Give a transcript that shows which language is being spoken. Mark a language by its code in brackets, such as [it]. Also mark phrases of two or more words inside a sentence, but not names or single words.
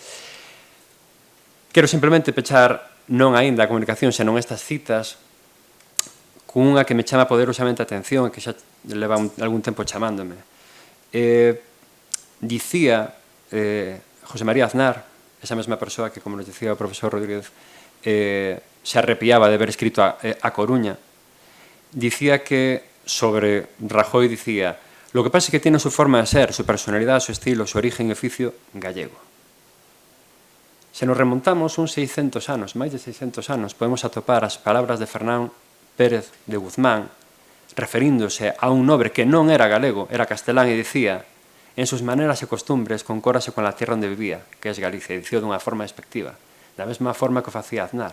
[gl] Quero simplemente pechar non aínda a comunicación, senón estas citas, cunha que me chama poderosamente a atención e que xa leva algún tempo chamándome. Dicía José María Aznar, esa mesma persoa que, como nos dicía o profesor Rodríguez, se arrepiaba de haber escrito a Coruña, dicía que sobre Rajoy dicía: [es] lo que pasa es que tiene su forma de ser, su personalidad, su estilo, su origen y oficio gallego. [gl] Se nos remontamos uns 600 anos, máis de 600 anos, podemos atopar as palabras de Fernán Pérez de Guzmán, referíndose a un nobre que non era galego, era castelán, e dicía: [es] en sus maneras e costumbres concórase con la tierra [gl] onde vivía, que é Galicia, e dicía dunha forma despectiva, da mesma forma que o facía Aznar.